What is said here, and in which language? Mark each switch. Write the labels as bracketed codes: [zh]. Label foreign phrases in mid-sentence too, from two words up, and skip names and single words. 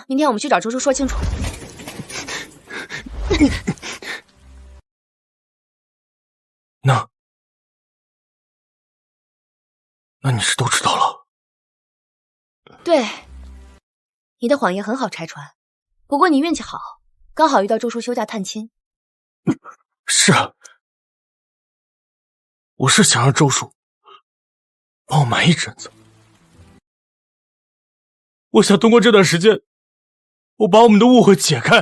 [zh] 明天我們去找周叔說清楚。那你是都知道了？對，你的謊言很好拆穿，不過你運氣好，剛好遇到周叔休假探親。是啊，我是想讓周叔幫我瞞一陣子，我想通過這段時間，我把我們的誤會解開。